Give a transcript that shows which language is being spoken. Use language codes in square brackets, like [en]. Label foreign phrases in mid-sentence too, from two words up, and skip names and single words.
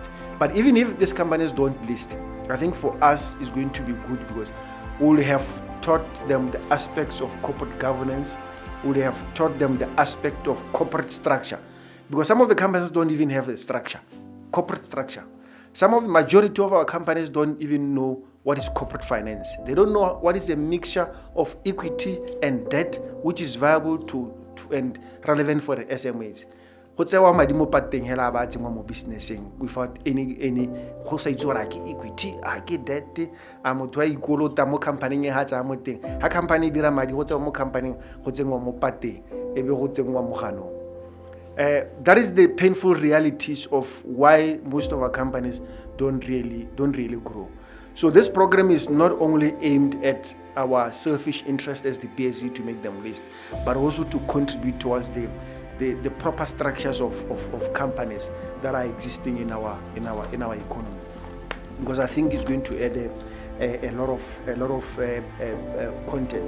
[en] But even if these companies don't list, I think for us it's going to be good, because we'll have taught them the aspects of corporate governance, we'll have taught them the aspect of corporate structure, because some of the companies don't even have a structure. corporate structure. Some of the majority of our companies don't even know what is corporate finance. They don't know what is a mixture of equity and debt, which is viable to and relevant for the SMEs. [tn] Go tsewa madi mo pateng hela ba tsengwa mo businessing [en] without any [tn] go sa itse gore ke equity a ke debt a motho a ikolota mo company e ha tsa mo teng ha company dira madi go tsewa mo company go tsengwa mo pateng e be go tsengwa mo ganong. [en] That is the painful realities of why most of our companies don't really grow. So this program is not only aimed at our selfish interest as the PSC to make them list, but also to contribute towards the proper structures of companies that are existing in our economy, because I think it's going to add a lot of content.